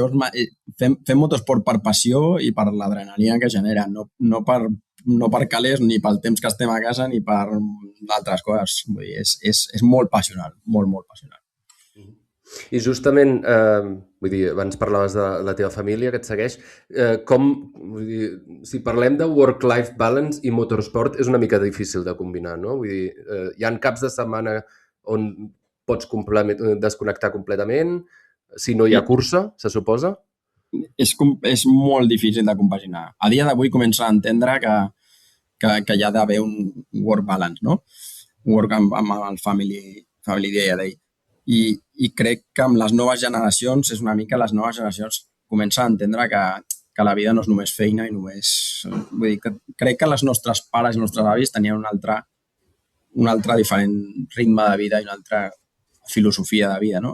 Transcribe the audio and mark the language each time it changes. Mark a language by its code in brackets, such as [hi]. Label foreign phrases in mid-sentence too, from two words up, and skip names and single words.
[ca] Fem motorsport per passió i per l'adrenalina que genera, no per calés ni pel temps que estem a casa ni per altres coses. Vull dir, és molt passional, molt, molt passional. I justament, vull dir, abans parlaves de la teva família que et segueix, vull dir, si parlem de [en] work-life balance [ca] i motorsport és una mica difícil de combinar, no? Vull dir, hi ha caps de setmana on pots desconnectar completament, si no hi ha cursa, se suposa? És molt difícil de compaginar. A dia d'avui començo a entendre que hi ha d'haver un [en] work balance, [ca] no? Un work amb el [en] family day. [ca] I crec que amb les noves generacions és una mica les noves generacions comencen a entendre que la vida no és només feina i només... Vull dir, que crec que les nostres pares i els nostres avis tenien un altre diferent ritme de vida i una altra filosofia de vida, no?